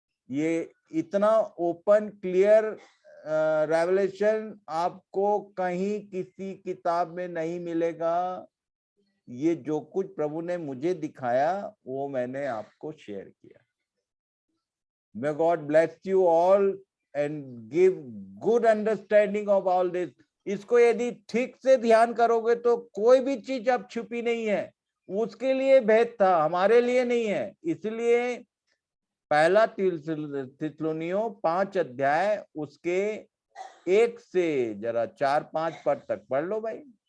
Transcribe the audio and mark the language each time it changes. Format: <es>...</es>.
<hi>ये इतना open clear revelation आपको कहीं किसी किताब में नहीं मिलेगा। ये जो कुछ प्रभु ने मुझे दिखाया वो मैंने आपको शेयर किया।</hi> <en>May God bless you all and give good understanding of all this।</en> <hi>इसको यदि ठीक से ध्यान करोगे तो कोई भी चीज अब छुपी नहीं है। उसके लिए भेद था, हमारे लिए नहीं है। इसलिए पहला थिस्सलुनीयों 5 अध्याय उसके 1 से जरा 4-5 पद तक पढ़ लो भाई।</hi>